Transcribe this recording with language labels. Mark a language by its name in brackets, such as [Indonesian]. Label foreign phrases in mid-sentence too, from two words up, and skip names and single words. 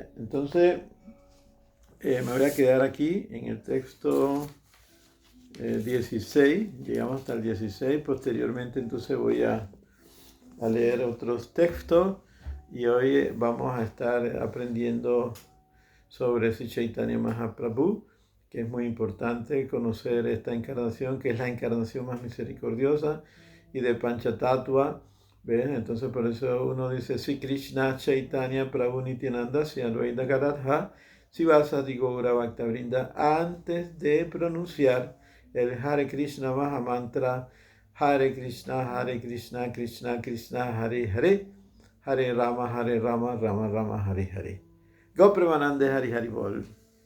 [Spanish] Entonces, me voy a quedar aquí en el texto 16, llegamos hasta el 16, posteriormente entonces voy a a leer otros textos y hoy vamos a estar aprendiendo sobre Sri Chaitanya Mahaprabhu, que es muy importante conocer esta encarnación, que es la encarnación más misericordiosa, y de Panchatattva. ¿Ven? Entonces por eso uno dice [Sanskrit] श्री कृष्ण चैतन्य प्रभु नित्यानन्द श्री अद्वैत गदाधर श्रीवासादि गौर भक्तवृन्द [Spanish] antes de pronunciar el [Sanskrit] हरे कृष्ण महामन्त्र हरे कृष्ण, कृष्ण कृष्ण, हरे हरे, हरे राम, राम राम, हरे हरे. [Bangla] গৌর প্রেমানন্দে হরি হরি বোল.